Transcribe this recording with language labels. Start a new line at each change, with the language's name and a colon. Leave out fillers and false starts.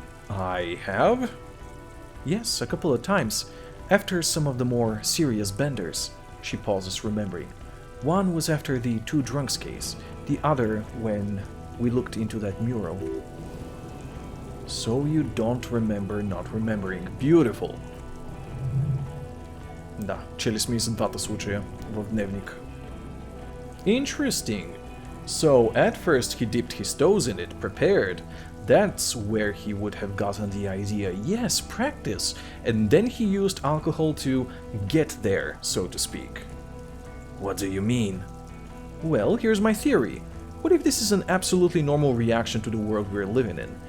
English: I have? Yes, a couple of times. After some of the more serious benders. She pauses, remembering. One was after the two drunks case, the other when we looked into that mural. So you don't remember not remembering. Beautiful.
Bulgarian: Да, чели сме и за двата случая в дневник.
English: Interesting. So at first he dipped his toes in it, prepared. That's where he would have gotten the idea. Yes, practice. And then he used alcohol to get there, so to speak. What do you mean? Well, here's my theory. What if this is an absolutely normal reaction to the world we're living in?